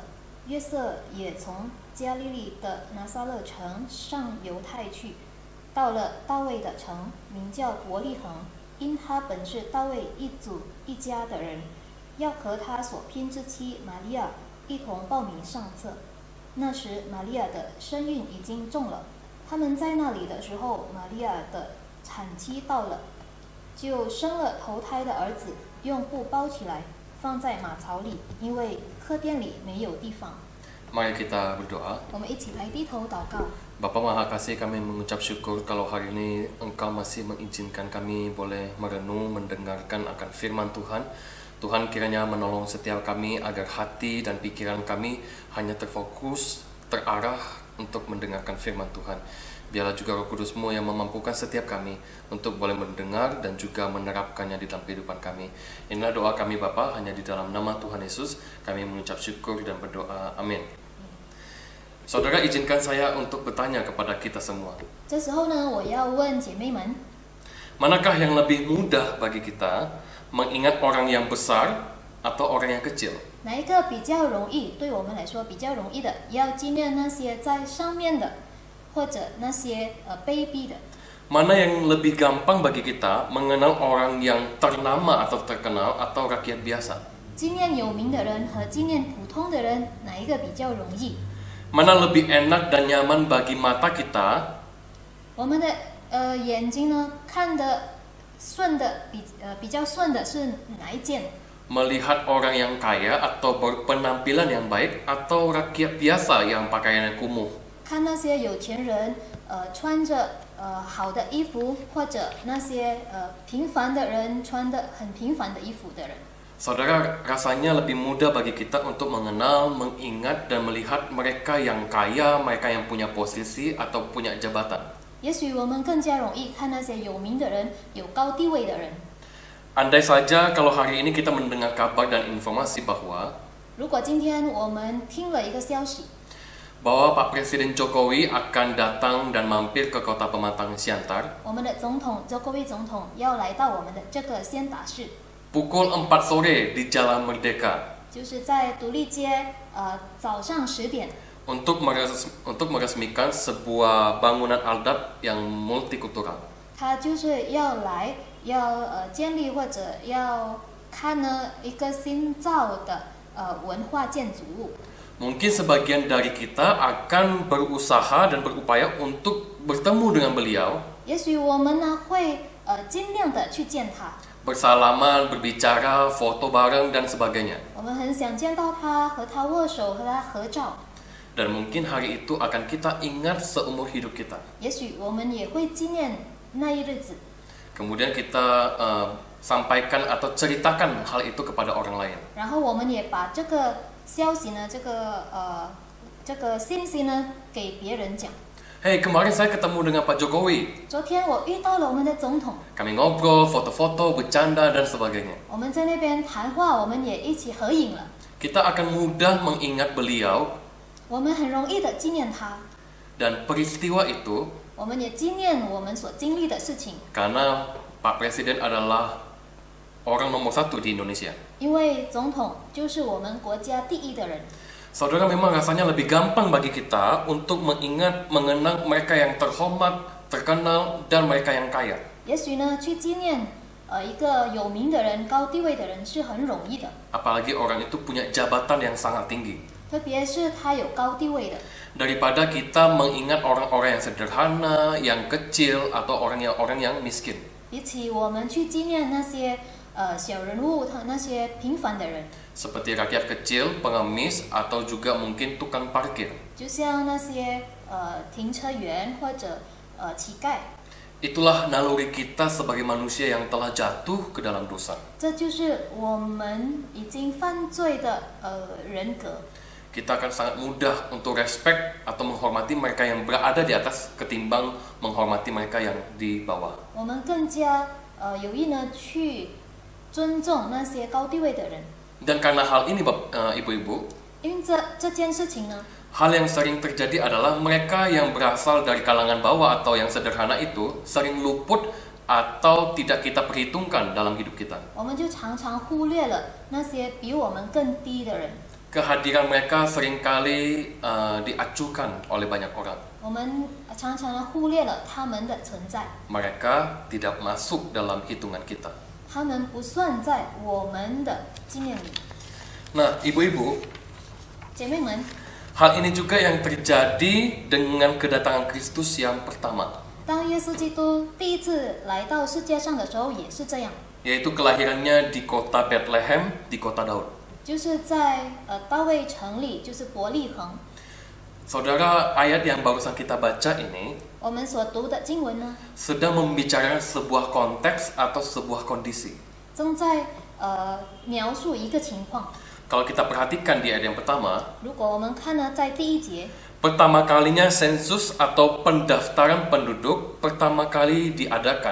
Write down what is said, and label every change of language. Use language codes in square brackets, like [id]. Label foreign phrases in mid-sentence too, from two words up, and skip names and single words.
[zh] 约瑟也从加利利的拿撒勒城上犹太去，到了大卫的城，名叫伯利恒，因他本是大卫一族一家的人，要和他所聘之妻玛利亚一同报名上册。那时玛利亚的身孕已经重了，他们在那里的时候，玛利亚的产期到了，就生了头胎的儿子，用布包起来，放在马槽里，因为客店里没有地方。 [id] Mari kita berdoa. [zh] 我们一起来低头祷告。 [id] Bapa Maha Kasih, kami mengucap syukur kalau hari ini Engkau masih mengizinkan kami boleh merenung, mendengarkan akan firman Tuhan. Tuhan kiranya menolong setiap kami agar hati dan pikiran kami hanya terfokus, terarah untuk mendengarkan firman Tuhan. Biarlah juga Roh Kudus-Mu yang memampukan setiap kami untuk boleh mendengar dan juga menerapkannya di dalam kehidupan kami. Inilah doa kami Bapa, hanya di dalam nama Tuhan Yesus kami mengucap syukur dan berdoa. Amin. Saudara, izinkan saya untuk bertanya kepada kita semua. [zh] 这时候呢，我要问姐妹们， [id] Manakah yang lebih mudah bagi kita mengingat orang yang besar atau orang yang kecil? [zh] 哪一个比较容易？对我们来说比较容易的，要纪念那些在上面的，或者那些卑鄙的。 [id] Mana yang lebih gampang bagi kita mengenal orang yang ternama atau terkenal atau rakyat biasa? [zh] 纪念有名的人和纪念普通的人，哪一个比较容易？ [id] Mana lebih enak dan nyaman bagi mata kita [zh] 我们的眼睛呢，看得顺的比较顺的是哪一件？ [id] melihat orang yang kaya atau berpenampilan yang baik atau rakyat biasa yang pakaiannya kumuh? [zh] 看那些有钱人穿着好的衣服，或者那些平凡的人穿的很平凡的衣服的人。 [id] Saudara, rasanya lebih mudah bagi kita untuk mengenal, mengingat, dan melihat mereka yang kaya, mereka yang punya posisi atau punya jabatan. [zh] 也许我们更加容易看那些有名的人、有高地位的人。 [id] Andai saja kalau hari ini kita mendengar kabar dan informasi bahwa [zh] 如果今天我们听了一个消息， [id] bahwa Pak Presiden Jokowi akan datang dan mampir ke kota Pematang Siantar [zh] 我们的总统Jokowi总统要来到我们的这个先打市， [id] pukul 4 sore di Jalan Merdeka [zh] 就是在独立街早上10点， [id] untuk meresmikan sebuah bangunan adat yang multikultural. [zh] 他就是要来建立或者要看呢一个新造的文化建筑物。 [id] Mungkin sebagian dari kita akan berusaha dan berupaya untuk bertemu dengan beliau, [zh] 也许我们呢会尽量的去见他， [id] bersalaman, berbicara, foto bareng dan sebagainya. [zh] 我们很想见到他，和他握手，和他合照。 [id] Dan mungkin hari itu akan kita ingat seumur hidup kita. [zh] 也许我们也会纪念那一日子。 [id] Kemudian kita sampaikan atau ceritakan hal itu kepada orang lain. [zh] 然后我们也把这个消息呢，这个信息呢给别人讲。 [id] Hey, kemarin saya ketemu dengan Pak Jokowi. [zh] 昨天我遇到了我们的总统， [id] Kami ngobrol, foto-foto, bercanda dan sebagainya. [zh] 我们在那边谈话，我们也一起合影了。 [id] Kita akan mudah mengingat beliau [zh] 我们很容易的纪念他， [id] dan peristiwa itu [zh] 我们也纪念我们所经历的事情， [id] karena Pak Presiden adalah orang nomor 1 di Indonesia. [zh] 因为总统就是我们国家第一的人。 [id] Saudara, memang rasanya lebih gampang bagi kita untuk mengingat, mengenang mereka yang terhormat, terkenal, dan mereka yang kaya. [zh] 也许呢，去纪念一个有名的人、高地位的人是很容易的， [id] Apalagi orang itu punya jabatan yang sangat tinggi. [zh] 特别是他有高地位的， [id] Daripada kita mengingat orang-orang yang sederhana, yang kecil, atau orang yang miskin. [zh] 比起我们去纪念那些小人物，那些平凡的人， [id] Seperti rakyat kecil, pengemis, atau juga mungkin tukang parkir. [zh] 就像那些停车员或者乞丐， [id] Itulah naluri kita sebagai manusia yang telah jatuh ke dalam dosa. [zh] 这就是我们已经犯罪的人格。 [id] Kita akan sangat mudah untuk respect atau menghormati mereka yang berada di atas ketimbang menghormati mereka yang di bawah. [zh] 我们更加有意呢去尊重那些高地位的人， [id] Dan karena hal ini, ibu-ibu, [zh] 因为这件事情呢， [id] hal yang sering terjadi adalah mereka yang berasal dari kalangan bawah atau yang sederhana itu sering luput atau tidak kita perhitungkan dalam hidup kita. [zh] 我们就常常忽略了那些比我们更低的人。 [id] Kehadiran mereka seringkali diacuhkan oleh banyak orang. [zh] 我们常常地忽略了他们的存在， [id] Mereka tidak masuk dalam hitungan kita. [zh] 他们不算在我们的经验里。 [id] Nah, ibu-ibu, [zh] 姐妹们， [id] hal ini juga yang terjadi dengan kedatangan Kristus yang pertama, [zh] 当耶稣基督第一次来到世界上的时候，也是这样， [id] yaitu kelahirannya di kota Bethlehem, di kota Daud. [zh] 就是在大卫城里，就是伯利恒。 [id] Saudara, ayat yang barusan kita baca ini [zh] 我们所读的经文呢， [id] sedang membicarakan sebuah konteks atau sebuah kondisi. [zh] 正在描述一个情况。 [id] Kalau kita perhatikan di ayat yang pertama, [zh] 如果我们看呢，在第一节， [id] pertama kalinya sensus atau pendaftaran penduduk pertama kali diadakan.